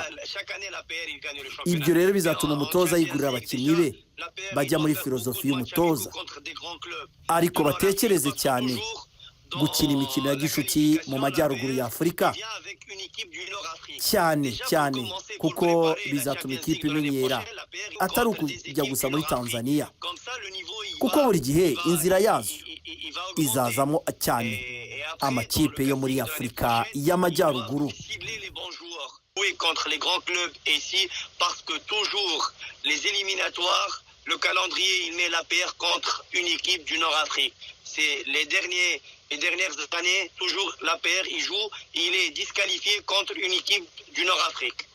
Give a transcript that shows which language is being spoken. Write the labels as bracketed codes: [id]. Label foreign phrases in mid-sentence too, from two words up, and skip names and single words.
[rw] Ibyo rero bizatuma umutoza yigurira abakinnyi be bajya muri filozofi y'umutoza, ariko batekereze cyane gukina imikino ya gishuti mu majyaruguru ya Afurika cyane kuko bizatuma ikipe imenyera, atari ukujya gusa muri Tanzania, kuko buri gihe inzira yazo izazamo cyane amakipe yo muri Afurika y'amajyaruguru. [fr] Contre les grands clubs ici parce que toujours les éliminatoires, le calendrier il met l'APR contre une équipe du Nord-Afrique. C'est les dernières années, toujours l'APR il joue, il est disqualifié contre une équipe du Nord-Afrique.